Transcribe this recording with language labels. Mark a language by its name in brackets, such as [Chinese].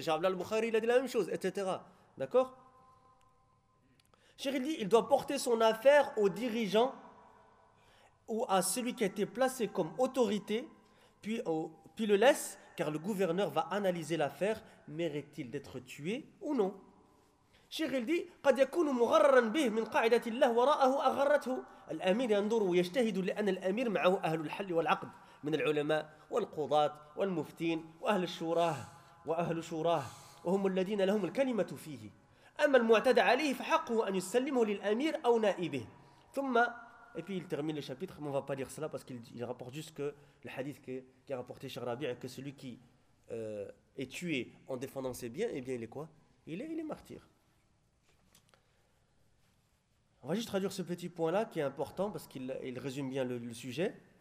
[French] Cher Abdallah al-Bukhari, il a dit la même chose, etc. D'accord ? Cher, il dit, il doit porter son affaire aux dirigeants ou à celui qui a été placé comme autorité, puis le laisse, car le gouverneur va analyser l'affaire, mérite-t-il d'être tué ou non. Cheikh il dit, [Arabic] قد يكون مغررا به من قاعدة الله وراءه أغرته. الأمير ينظر ويجتهد لأن الأمير معه أهل الحل والعقد من العلماء والقضاة والمفتين وأهل الشورى وأهل شورى وهم الذين لهم الكلمة فيه. أما المعتدى عليه فحقه أن يسلمه للأمير أو نائبه. ثم [French] Et puis il termine le chapitre, mais on ne va pas lire cela parce qu'il rapporte juste que le hadith qui a rapporté Cheikh Rabi est que celui qui est tué en défendant ses biens, eh bien il est quoi ? Il est martyr. On va juste traduire ce petit point-là qui est important parce qu'il résume bien le sujet.